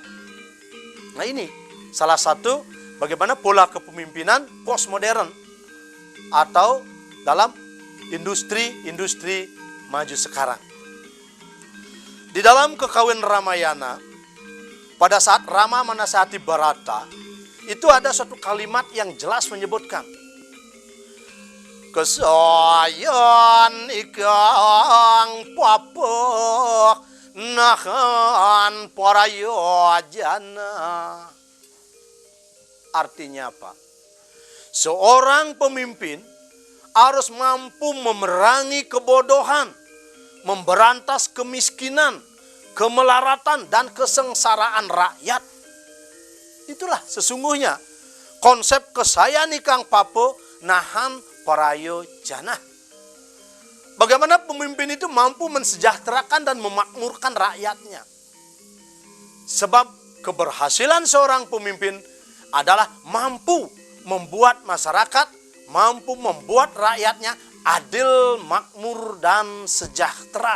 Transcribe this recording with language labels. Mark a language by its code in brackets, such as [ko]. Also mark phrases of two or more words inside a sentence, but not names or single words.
[id] Nah, ini salah satu bagaimana pola kepemimpinan postmodern atau dalam industri maju sekarang. Di dalam Kekawin Ramayana, pada saat Rama menasihati Bharata, itu ada suatu kalimat yang jelas menyebutkan, [kaw] kesayan ikang papok nahan parayojana. [id] Artinya apa? Seorang pemimpin harus mampu memerangi kebodohan, memberantas kemiskinan, kemelaratan, dan kesengsaraan rakyat. Itulah sesungguhnya konsep [kaw] kesayan ikang papo nahan parayo jana. [id] Bagaimana pemimpin itu mampu mensejahterakan dan memakmurkan rakyatnya. Sebab keberhasilan seorang pemimpin adalah mampu membuat masyarakat, mampu membuat rakyatnya adil, makmur, dan sejahtera.